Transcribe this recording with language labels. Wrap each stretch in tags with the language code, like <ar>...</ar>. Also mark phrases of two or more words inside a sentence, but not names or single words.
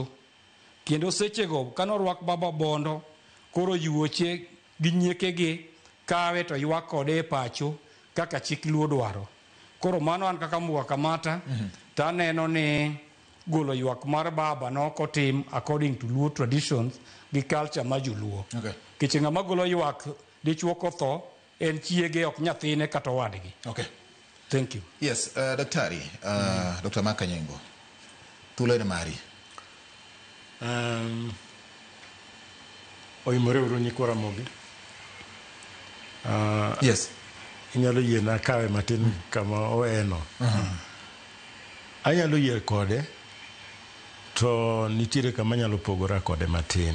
<luo>Kendo sechego kanorwak Baba Bondo, koro yuoche gi nyiekegi kawe to ywak kode e pacho kaka chik Luo dwaro. Koro mano an kaka Mwaka Mata ta neno ni golo ywak mar Baba nokotim</luo> <en>according to Luo traditions</en> <luo>gi culture ma joluo.</luo> <en>Okay.</en> <luo>Kiche ng'ama golo ywak dichuo kotho en chiege ok nyathine kata wadgi.</luo> <en>Okay. Thank you. Yes,</en> <luo>Daktari, Dr. Makanyengo, thuolo mari. Oimore uru nyikwa Ramogi.</luo> <en>Yes.</en> <luo>Inyalo yie na kawe matin kama oeno. Anyalo yie kode to nitiere kama nyalo pogora kode matin.</luo>